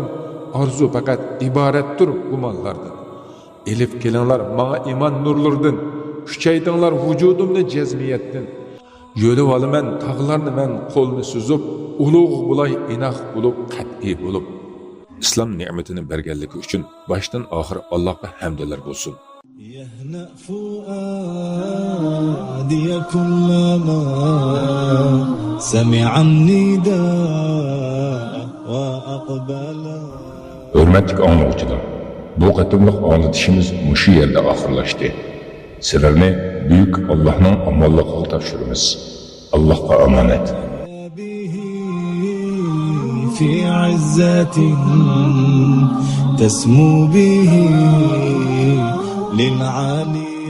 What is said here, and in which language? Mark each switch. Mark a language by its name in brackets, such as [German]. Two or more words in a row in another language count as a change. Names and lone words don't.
[Uzbek] Orzu faqat iboratdir gumonlardan. Elif kelinglar menga iymon nurlardan. Kuchaytinglar vujudimni jazmiyatdan. Yo'lib olaman tog'larni men qo'lni suzib, ulug' bo'lay inoq bo'lib, qat'iy bo'lib. İslam ne'matini berganligi uchun boshdan oxir Allohga hamdlar bo'lsin. [Arabic] يهنأ فؤادي كلما سمع النداء وأقبل. [Crimean Tatar] Hürmetli anlayıcılar, bu qatımlıq anlatışımız muşu yerde ahırlaştı. Sizlerni büyük Allah'ın amallıqı tavşırımız. Allah'a emanet. [Arabic] في عزة تسمو به للعالي.